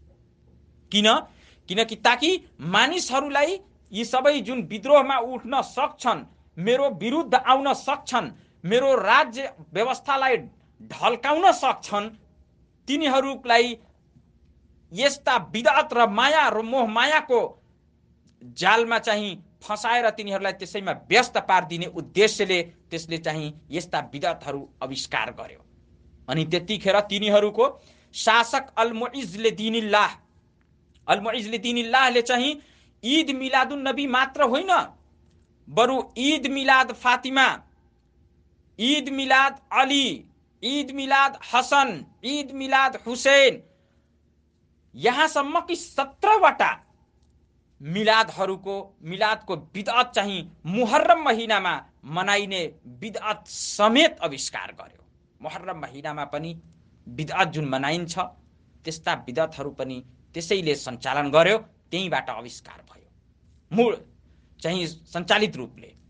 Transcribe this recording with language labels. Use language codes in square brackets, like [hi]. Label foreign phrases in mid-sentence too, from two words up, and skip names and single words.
[ne] किनकि ताकि मानिसहरूलाई यी सबै जुन विद्रोहमा उठ्न सक्छन्, मेरो विरुद्ध आउन सक्छन्, मेरो राज्य व्यवस्थालाई ढल्काउन सक्छन्, तिनीहरूलाई यस्ता बिदअत र माया र मोह मायाको जालमा चाहिँ फसाएर तिनीहरूलाई त्यसैमा व्यस्त पारिदिने उद्देश्यले त्यसले चाहिँ यस्ता बिदअतहरू आविष्कार गर्यो। अनि त्यतिखेर तिनीहरूको शासक अल-मुइज्ज दीनिल्लाहले चाहिँ ईद मिलादुन नबी मात्र होइन, बरु ईद मिलाद फातिमा, ईद मिलाद अली, ईद मिलाद हसन, ईद मिलाद हुसैन, यहाँसम्म कि 17वटा मिलादको बिदअत चाहिँ मुहर्रम महिनामा मनाइने बिदअत समेत आविष्कार गर्यो। मुहर्रम महिनामा पनि बिदअत जुन मनाइन्छ त्यस्ता बिदअतहरू पनि त्यसैले सञ्चालन गर्यो, त्यहीबाट आविष्कार भयो मूल चाहिँ सञ्चालित रूपले।